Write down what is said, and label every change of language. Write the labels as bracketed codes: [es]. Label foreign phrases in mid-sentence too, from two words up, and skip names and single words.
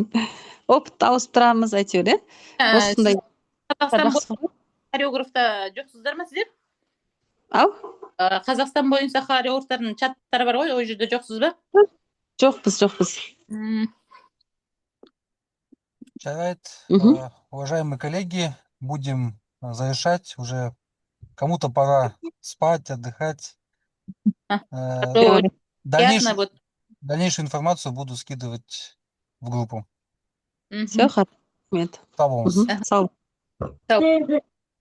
[kk] Опыт ауысып тұрамыз әйтеуір, иә? Осындай Қазақстан жақсы ғой. хореографта жоқсыздар ма сіздер? Ау? Қазақстан бойынша хореографтардың чаттары бар ғой, ол жерде жоқсыз ба? Жоқпыз. Жарайт. Мгм. [ru] Уважаемые коллеги, будем завершать. Уже кому-то пора спать, отдыхать. То ясно, вот. Дальнейшую информацию буду скидывать в группу. Мгм. Все, [kk] рахмет. Сау болыңыз. Сау. Сау.